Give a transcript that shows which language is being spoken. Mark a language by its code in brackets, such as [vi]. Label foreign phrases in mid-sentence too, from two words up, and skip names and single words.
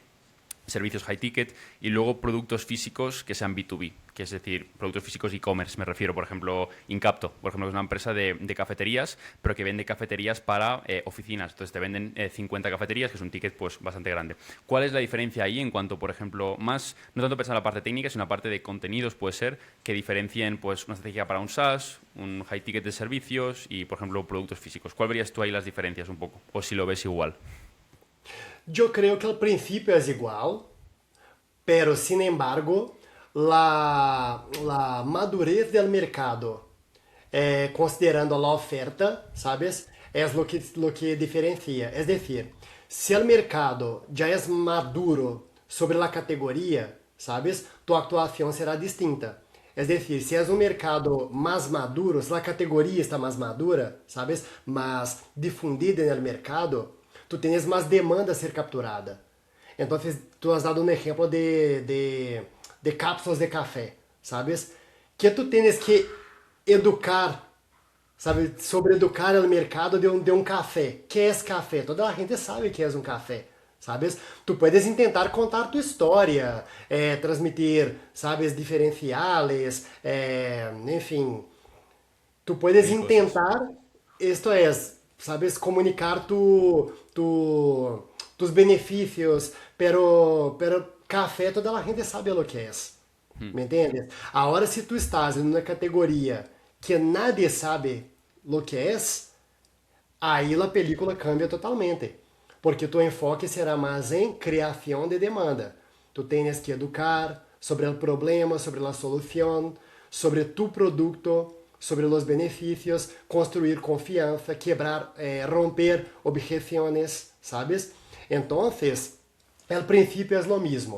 [es] Servicios high ticket y luego productos físicos que sean B2B, que es decir, productos físicos e-commerce, me refiero, por ejemplo, Incapto, por ejemplo, que es una empresa de cafeterías, pero que vende cafeterías para oficinas, entonces te venden 50 cafeterías, que es un ticket pues bastante grande. ¿Cuál es la diferencia ahí en cuanto, por ejemplo, más, no tanto pensar en la parte técnica, sino en la parte de contenidos, puede ser, que diferencien pues una estrategia para un SaaS, un high ticket de servicios y, por ejemplo, productos físicos? ¿Cuál verías tú ahí las diferencias un poco? O si lo ves igual. [pt] Eu creio que o princípio é igual, [es] pero sin embargo, la madurez del mercado, considerando la oferta, ¿sabes? Es lo que diferencia. Es decir, si el mercado ya es maduro sobre la categoría, ¿sabes? Tu actuación será distinta. Es decir, si es un mercado más maduro, si la categoría está más madura, ¿sabes? Más difundida en el mercado, tú tienes más demanda a ser capturada. Entonces, tú has dado un ejemplo de cápsulas de café, ¿sabes? Que tú tienes que educar, [pt] sabe? Sobre educar o mercado de um café. Que é café? Toda a gente sabe que é um café, [es] sabes? Tu puedes intentar contar tu história, transmitir, sabes, [pt] diferenciais, enfim, [es] Tú puedes mil cosas. intentar, esto es, sabes, comunicar tus beneficios, pero café toda la gente sabe lo que es. ¿Me entiendes? Ahora, si tú estás en una categoría que nadie sabe lo que es, [pt] aí a [es] película cambia totalmente. Porque tu enfoque será [pt] mais em criação de demanda. Tu tens que educar sobre o problema, sobre a solução, sobre tu produto, sobre os benefícios, construir confiança, quebrar, romper objeções, ¿sabes? Então, o princípio é o mesmo.